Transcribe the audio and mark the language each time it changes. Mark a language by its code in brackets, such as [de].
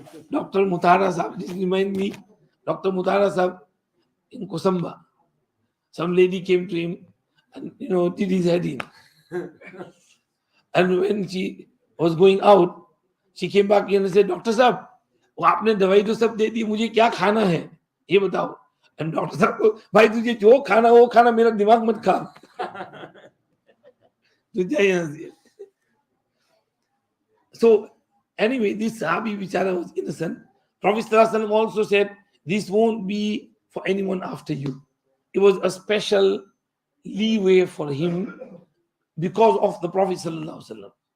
[en] Dr. Mutara Sahab, this remind me, Dr. Mutara Sahab in Kosamba. Some lady came to him and did his head in. And when she was going out, she came back and said, Doctor Sahab, [hi] आपने दवाई तो सब दे दी, मुझे क्या खाना है ये बताओ. And Doctor Sahab को, भाई तुझे जो खाना वो खाना, मेरा दिमाग मत खा. [en] So anyway, this Sahabi Bichara was innocent. Prophet ﷺ also said, this won't be for anyone after you. It was a special leeway for him because of the Prophet ﷺ.